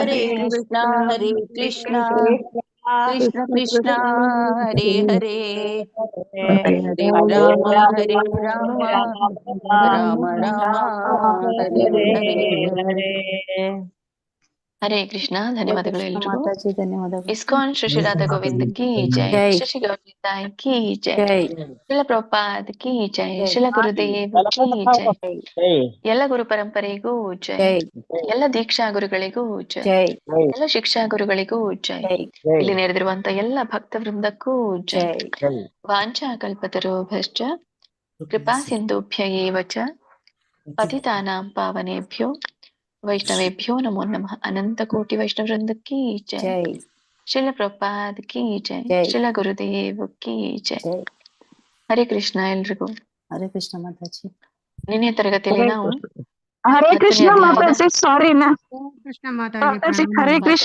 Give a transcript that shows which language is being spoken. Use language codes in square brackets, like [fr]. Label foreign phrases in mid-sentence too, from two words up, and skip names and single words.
[sa] ಹರೇ ಕೃಷ್ಣ ಕೃಷ್ಣ ಕೃಷ್ಣ ಹರೇ ಹರೇ ಹರೇ ಹರೇ ರಾಮ ಹರೇ ರಾಮ ರಾಮ ರಾಮ ಹರೇ ಹರೇ. ಹರೇ ಕೃಷ್ಣ. [kn] ಧನ್ಯವಾದಗಳು ಕೃಷ್ಣ ಎಲ್ರಿಗೂ. ಮಾತಾಜಿ ಧನ್ಯವಾದಗಳು. [hi] इस्कॉन श्री श्री राधा गोविंद की जय. [kn] ಜೈ. [hi] शशि गौरी तायि की जय. [kn] ಜೈ [hi] शिल प्रभुपाद की जय. [kn] ಜೈ. [hi] शिल गुरुदेव की जय. [kn] ಜೈ ಎಲ್ಲ ಗುರು ಪರಂಪರೆಗೂ ಜೈ. ಜೈ ಎಲ್ಲ ದೀಕ್ಷಾ ಗುರುಗಳಿಗೂ ಜೈ. ಜೈ ಎಲ್ಲ ಶಿಕ್ಷಾ ಗುರುಗಳಿಗೂ ಜೈ. ಜೈ ಇಲ್ಲಿ ನೆರೆದಿರುವಂತ ಎಲ್ಲ ಭಕ್ತ ವೃಂದಕ್ಕೂ ಜೈ. ಜೈ. [sa] ವಾಂಛಾ ಕಲ್ಪತರುಭ್ಯಶ್ಚ ಕೃಪಾ ಸಿಂಧುಭ್ಯ ಏವ ಚ ಪತಿತಾನಾಂ ಪಾವನೇಭ್ಯೋ ವೈಷ್ಣವೇಭ್ಯೋ ನಮೋ ನಮಃ. [hi] अनंत कोटि वैष्णव वृंद की जय. [kn] ಜೈ [hi] शिल प्रभुपाद की जय. [kn] ಜೈ. [hi] शिल गुरुदेव की जय. [kn] ಜೈ. ಹರೇ ಕೃಷ್ಣ ಎಲ್ರಿಗೂ. ಹರೇ ಕೃಷ್ಣ ಮಾತಾಜಿ. ನಿನ್ನೆ ತರಗತಿಯಲ್ಲಿ ನಾವು ಹರೇ ಕೃಷ್ಣ ಹತ್ತನೇ ಮಾತಾಜಿ, ಸಾರಿ ಕೃಷ್ಣ ಮಾತಾಜಿ ಮಾತಾಜಿ. ಹರೇ ಕೃಷ್ಣ